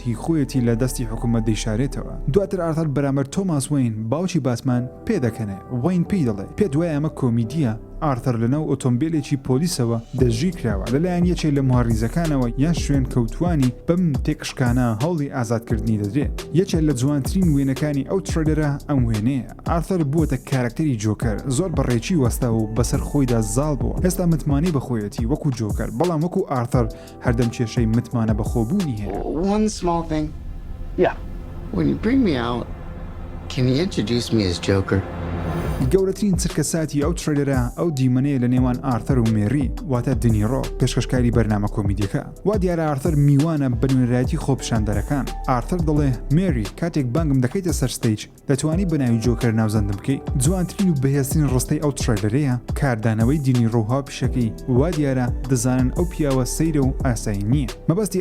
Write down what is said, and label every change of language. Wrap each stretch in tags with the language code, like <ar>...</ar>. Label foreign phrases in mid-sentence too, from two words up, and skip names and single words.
<ckb>هی خۆیەتی لە دەستی حکوومەت دەیشارێتەوە دواتر ئارتر بەرامبەر تۆماس وین باوکی باتمان پێدەکەنێ وین پێی دەڵێ پێ دوای ئەمە کۆمیدیە ئارتر لەناو ئۆتۆمبیلێکی پۆلیسەوە دەژی کراوە لەلایەن یەکێک لە مهڕیزەکانەوە یان شوێن کەوتوانی بەم تێکشکانە هەوڵی ئازادکردنی دەدرێت یەکێک لە جوانترین وێنەکانی ئەو ترێلەرە ئەم وێنەیە ئارتر بووەتە کارکتەری جۆکەر زۆر بەڕێکی وەستا و بەسەر خۆیدا زاڵ بووە هێستا متمانی بەخۆیەتی وەکو جۆکەر بەڵام وەکو ئارتر هەردەم کێشەی متمانە بەخۆبوونی هەیە</ckb> <en>One small thing. Yeah. When you bring me out, can you introduce me as Joker?</en> <ckb>گەورەترین چرکە ساتی ئەو ترێلەرە ئەو دیمەنەیە لە نێوان ئارتر و مێری واتە دنیڕۆ پێشکەشکاری بەرنامە کۆمیدیەکە وا دیارە ئارتر میوانە بە نوێنەرایەتی خۆپشاندەرەکان ئارتر دەڵێ مێری کاتێک بانگم دەکەیتە سەر ستەیج دەتوانی بەناوی جۆکەر ناوزەندم بکەیت جوانترین و بەهێزترین ڕستەی ئەو ترێلەرەیە کاردانەوەی دینیڕۆها پیشەکەی وا دیارە دەزانن ئەو پیاوە سەیرە و ئاسایی نییە مەبەستی</ckb>